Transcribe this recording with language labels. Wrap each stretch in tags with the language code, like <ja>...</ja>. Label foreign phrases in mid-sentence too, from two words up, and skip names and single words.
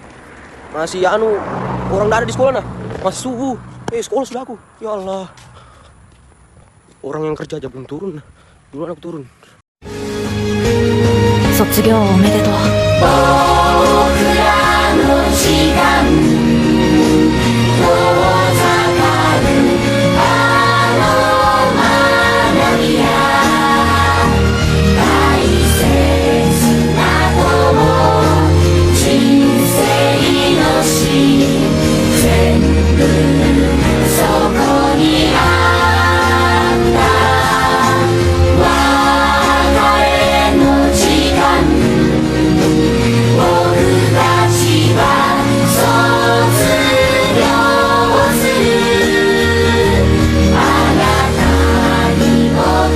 <id>Masih orang gak ada di sekolah nah, masih subuh. Sekolah sudah aku, ya Allah. Orang yang kerja aja belum turun, duluan aku turun.</id> <ja>卒業おめでとう。僕らの時間遠ざかるあの学びや大切な友人生の詩全部そこにあった別れの時間僕たちは卒業するあなたに僕</ja>